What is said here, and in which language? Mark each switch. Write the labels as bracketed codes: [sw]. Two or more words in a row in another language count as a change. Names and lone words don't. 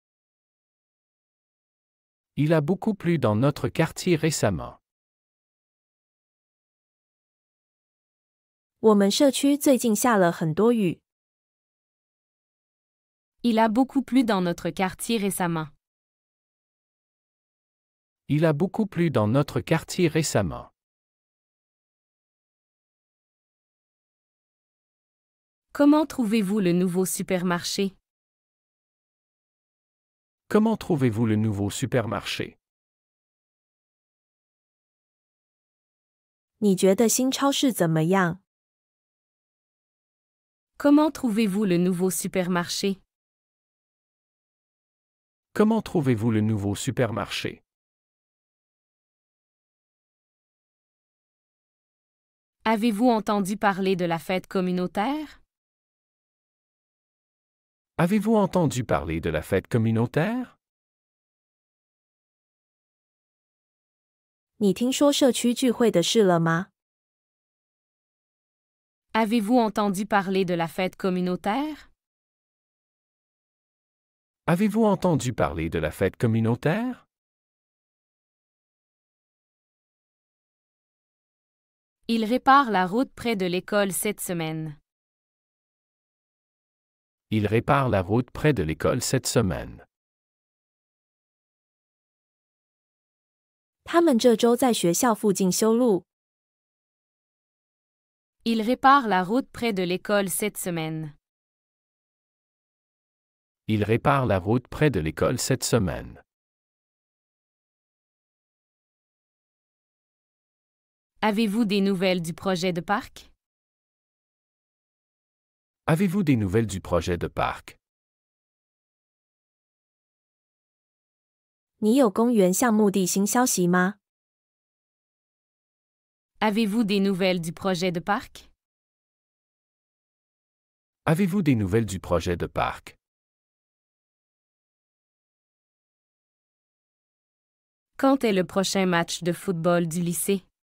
[fr] Il a beaucoup plu dans notre quartier récemment. [zh] 我们社区最近下了很多雨。 [fr] Il a beaucoup plu dans notre quartier récemment. Il a beaucoup plu dans notre quartier récemment. Comment trouvez-vous le nouveau supermarché? Comment trouvez-vous le nouveau supermarché? [zh] 你觉得新超市怎么样？ [fr] Comment trouvez-vous le nouveau supermarché? Comment trouvez-vous le nouveau supermarché? Avez-vous entendu parler de la fête communautaire? Avez-vous entendu parler de la fête communautaire? [zh] 你听说社区聚会的事了吗？ [fr] Avez-vous entendu parler de la fête communautaire? Avez-vous entendu parler de la fête communautaire? Il répare la route près de l'école cette semaine. Il répare la route près de l'école cette semaine. [zh] 他们这周在学校附近修路。 [fr] Il répare la route près de l'école cette semaine. Il répare la route près de l'école cette semaine. Avez-vous des nouvelles du projet de parc? Avez-vous des nouvelles du projet de parc? [zh] 你有公园项目地新消息吗？ [fr] Avez-vous des nouvelles du projet de parc? Avez-vous des nouvelles du projet de parc? Quand est le prochain match de football du lycée?